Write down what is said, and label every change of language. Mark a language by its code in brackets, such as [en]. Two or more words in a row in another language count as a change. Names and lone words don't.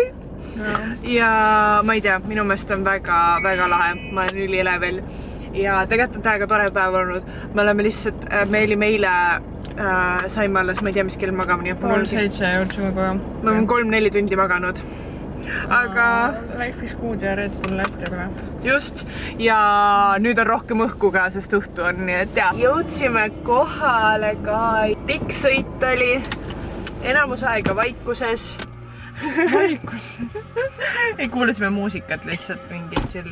[et] Ja ma ei tea, minu meelest on väga lahe. Ma olen ülielevel. Ja tegelikult on täiega tore päev olnud. Me oleme lihtsalt, meile saime alles, ma ei tea, mis kell magamani. 3-7 jõudsime kohe. Ma olen 3-4 tundi maganud. Aga [en] Life is good [et] ja Red Bull lätti aga. Just. Ja nüüd on rohkem õhku ka, sest õhtu on, nii et ja. Jõudsime kohale ka. Pikk sõit oli. Enamus aega vaikuses. Ei, kuulasime muusikat lihtsalt mingi chill.